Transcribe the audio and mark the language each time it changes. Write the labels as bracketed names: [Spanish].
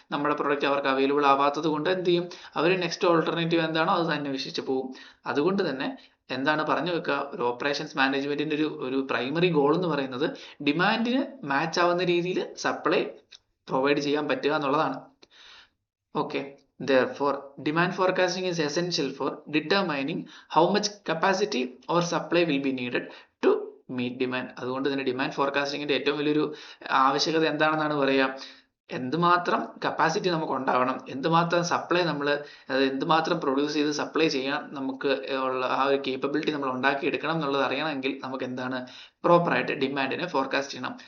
[Malayalam] നമ്മുടെ പ്രൊഡക്റ്റ് അവർക്ക് അവൈലബിൾ ആവാത്തത് കൊണ്ട് എന്ത് ചെയ്യും, അവർ നെക്സ്റ്റ് ഓൾട്ടർനേറ്റീവ് എന്താണോ അത് അന്വേഷിച്ച് പോകും. അതുകൊണ്ട് തന്നെ എന്താണ് പറഞ്ഞു വെക്കുക, ഒരു ഓപ്പറേഷൻസ് മാനേജ്മെന്റിന്റെ ഒരു പ്രൈമറി ഗോൾ എന്ന് പറയുന്നത് ഡിമാൻഡിന് മാച്ച് ആവുന്ന രീതിയിൽ സപ്ലൈ പ്രൊവൈഡ് ചെയ്യാൻ പറ്റുക എന്നുള്ളതാണ്. [English] Okay, therefore demand forecasting is essential for determining how much capacity or supply will be needed to meet demand. [Malayalam] അതുകൊണ്ട് തന്നെ ഡിമാൻഡ് ഫോർകാസ്റ്റിംഗിന്റെ ഏറ്റവും വലിയൊരു ആവശ്യകത എന്താണെന്നാണ് പറയുക, എന്തുമാത്രം കപ്പാസിറ്റി നമുക്ക് ഉണ്ടാവണം, എന്തുമാത്രം സപ്ലൈ നമ്മൾ, എന്തുമാത്രം പ്രൊഡ്യൂസ് ചെയ്ത് സപ്ലൈ ചെയ്യാൻ നമുക്ക് ഉള്ള ആ ഒരു കേപ്പബിലിറ്റി നമ്മൾ ഉണ്ടാക്കിയെടുക്കണം എന്നുള്ളത് അറിയണമെങ്കിൽ നമുക്ക് എന്താണ്, പ്രോപ്പറായിട്ട് ഡിമാൻഡിനെ ഫോർകാസ്റ്റ് ചെയ്യണം.